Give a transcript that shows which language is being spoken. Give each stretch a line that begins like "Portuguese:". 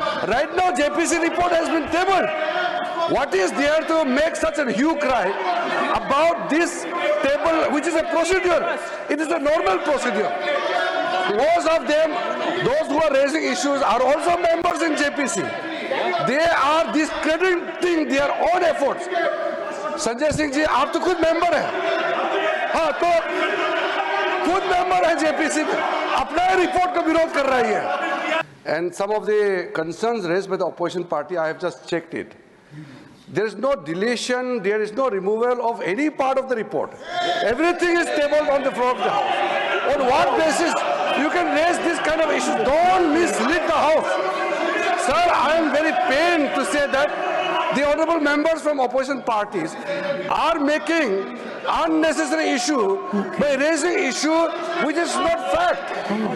English: Right now, JPC report has been tabled. What is there to make such a hue cry about this table, which is a procedure? It is a normal procedure. Most of them, those who are raising issues, are also members in JPC. They are discrediting their own efforts.
Hindi: Sanjay Singh ji, आप तो खुद member हैं, हाँ तो खुद member है JPC में, अपना रिपोर्ट का विरोध कर रही है.
English: And some of the concerns raised by the opposition party, I have just checked it. There is no deletion, there is no removal of any part of the report. Everything is tabled on the floor of the House. On what basis you can raise this kind of issues? Don't mislead the House. Sir, I am very pained to say that the honorable members from opposition parties are making unnecessary issue by raising issue which is not fact.